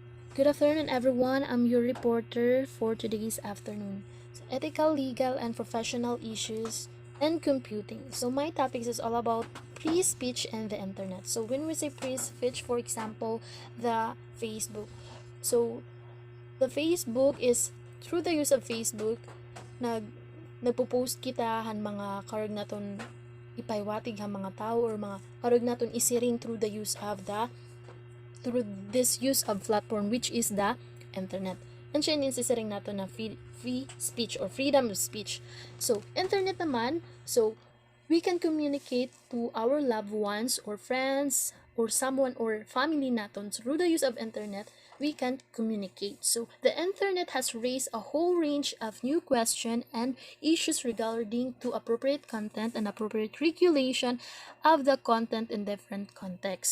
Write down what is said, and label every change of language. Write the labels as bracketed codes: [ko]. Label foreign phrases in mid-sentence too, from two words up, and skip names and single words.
[en] Good afternoon, everyone. I'm your reporter for today's afternoon. So, ethical, legal, and professional issues and computing. So, my topics is all about free speech and the internet. So, when we say free speech, for example, the Facebook. So, the Facebook is through the use of Facebook, [war] nag nagpo-post kita han mga karag naton ipaywatig han mga tao or mga karag naton isiring [en] through this use of platform which is the internet. And [war] siya insisiring nato na [en] free speech or freedom of speech. So, internet naman, so we can communicate to our loved ones or friends or someone or family naton through the use of internet. We can communicate. So, the internet has raised a whole range of new questions and issues regarding to appropriate content and appropriate regulation of the content in different contexts.